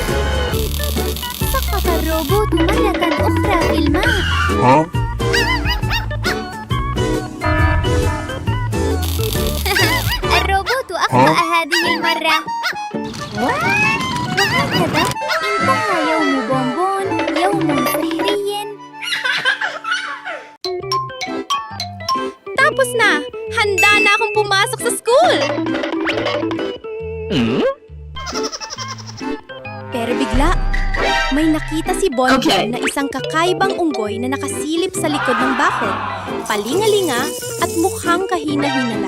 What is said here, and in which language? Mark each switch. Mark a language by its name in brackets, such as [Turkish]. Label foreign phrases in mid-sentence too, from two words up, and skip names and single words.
[Arabic] سقط الروبوت مرة أخرى في الماء. الروبوت أخطأ هذه المرة. وهكذا انتهى يوم بونبون، يوم سحري. [Filipino] Tapos na! Handa na akong pumasok sa school! Pero bigla, may nakita si Bonbon Okay. na isang kakaibang unggoy na nakasilip sa likod ng bakod, palingalinga at mukhang kahina-hinala.